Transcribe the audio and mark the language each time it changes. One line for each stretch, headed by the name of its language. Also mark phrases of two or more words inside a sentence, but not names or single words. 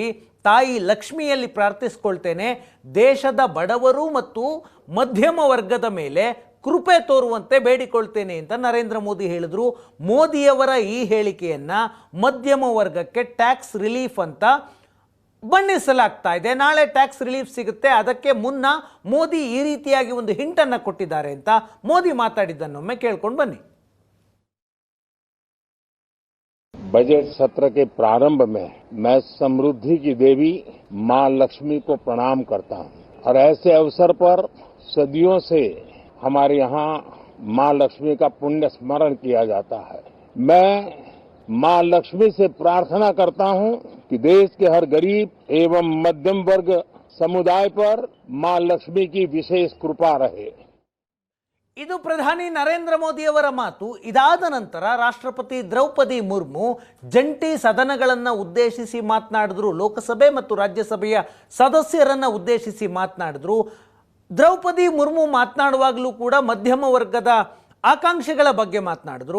Kannada: ತಾಯಿ ಲಕ್ಷ್ಮಿಯಲ್ಲಿ ಪ್ರಾರ್ಥಿಸ್ಕೊಳ್ತೇನೆ, ದೇಶದ ಬಡವರು ಮತ್ತು ಮಧ್ಯಮ ವರ್ಗದ ಮೇಲೆ ಕೃಪೆ ತೋರುವಂತೆ ಬೇಡಿಕೊಳ್ತೇನೆ ಅಂತ ನರೇಂದ್ರ ಮೋದಿ ಹೇಳಿದರು. ಮೋದಿಯವರ ಈ ಹೇಳಿಕೆಯನ್ನು ಮಧ್ಯಮ ವರ್ಗಕ್ಕೆ
English: tax relief
Kannada: ಅಂತ ಬಣ್ಣಿಸಲಾಗ್ತಾ ಇದೆ. ನಾಳೆ
English: tax relief
Kannada: ಸಿಗುತ್ತೆ. ಅದಕ್ಕೆ ಮುನ್ನ ಮೋದಿ ಈ ರೀತಿಯಾಗಿ ಒಂದು ಹಿಂಟನ್ನು ಕೊಟ್ಟಿದ್ದಾರೆ ಅಂತ ಮೋದಿ ಮಾತಾಡಿದ್ದನ್ನೊಮ್ಮೆ ಕೇಳ್ಕೊಂಡು ಬನ್ನಿ.
Hindi: बजट सत्र के प्रारंभ में मैं समृद्धि की देवी मां लक्ष्मी को प्रणाम करता हूं और ऐसे अवसर पर सदियों से हमारे यहाँ मां लक्ष्मी का पुण्य स्मरण किया जाता है। मैं मां लक्ष्मी से प्रार्थना करता हूं कि देश के हर गरीब एवं मध्यम वर्ग समुदाय पर मां लक्ष्मी की विशेष कृपा रहे।
Kannada: ಇದು ಪ್ರಧಾನಿ ನರೇಂದ್ರ ಮೋದಿಯವರ ಮಾತು. ಇದಾದ ನಂತರ ರಾಷ್ಟ್ರಪತಿ ದ್ರೌಪದಿ ಮುರ್ಮು ಜಂಟಿ ಸದನಗಳನ್ನು ಉದ್ದೇಶಿಸಿ ಮಾತನಾಡಿದ್ರು. ಲೋಕಸಭೆ ಮತ್ತು ರಾಜ್ಯಸಭೆಯ ಸದಸ್ಯರನ್ನು ಉದ್ದೇಶಿಸಿ ಮಾತನಾಡಿದ್ರು. ದ್ರೌಪದಿ ಮುರ್ಮು ಮಾತನಾಡುವಾಗಲೂ ಕೂಡ ಮಧ್ಯಮ ವರ್ಗದ ಆಕಾಂಕ್ಷೆಗಳ ಬಗ್ಗೆ ಮಾತನಾಡಿದ್ರು.